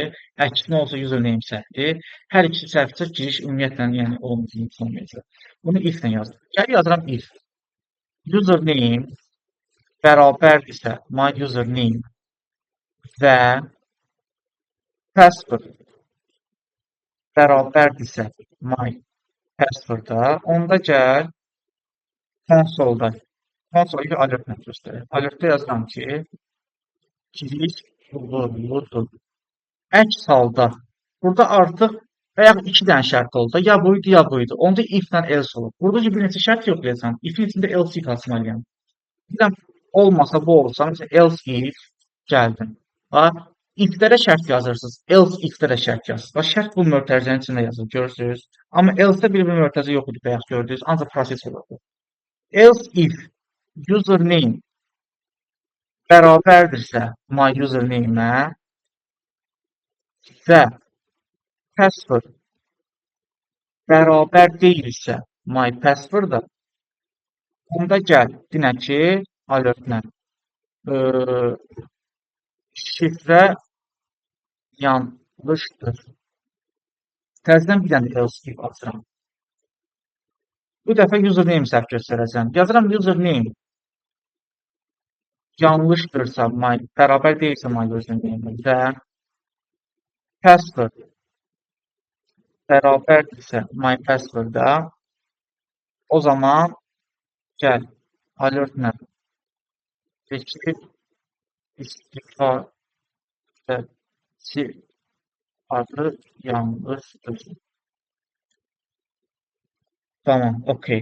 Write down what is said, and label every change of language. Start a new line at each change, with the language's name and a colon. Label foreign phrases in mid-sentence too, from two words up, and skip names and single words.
Azerbaijani: Əksinə olsa username səhvdir. Hər ikisi səhvdirsə giriş ümumiyyətlə yəni olmayacaq. Bunu if ilə yazdım. Gəl yazıram if. Username bərabərdirsə
English: my username
Azerbaijani: və password bərabərdirsə
English: my password-
Azerbaijani: a, onda gəl konsolda alert göstərir. Alertdə yazıram ki, giriş uğurludur. Əks halda burada artıq və yaxud 2 dənə şərt oldu. Ya buydu, ya buydu. Onda if-lə else olur. Burada bir neçə şərt yoxlayacağam. If-in içində else-i açmalıyam. Biləm, olmasa bu olsa, mesela
English: else if
Azerbaijani: gəldim. If-lərə şərt yazırsınız,
English: else if-
Azerbaijani: lərə şərt yazırsınız. Şərt bu mötərizənin içində yazılır, görürsünüz. Amma else-də bir mötərizə yox idi, bayaq gördünüz, ancaq proses olurdu.
English: Else if
Azerbaijani: username bərabərdirsə
English: my username-
Azerbaijani: ə və password bərabər deyilsə
English: my password-
Azerbaijani: a, onda gəl, dinə ki, alertlə şifrə yanlışdır. Təzədən bir dənə
English: else if
Azerbaijani: açıram. Bu dəfə username səhv göstərəcəm. Yazıram username yanlışdırsa, bərabər deyilsə
English: my username
Azerbaijani: və password bərabərdirsə
English: my password-
Azerbaijani: a, o zaman gəl alertlə seçib istifadəçi adı yanlışdır. Tamam, okey.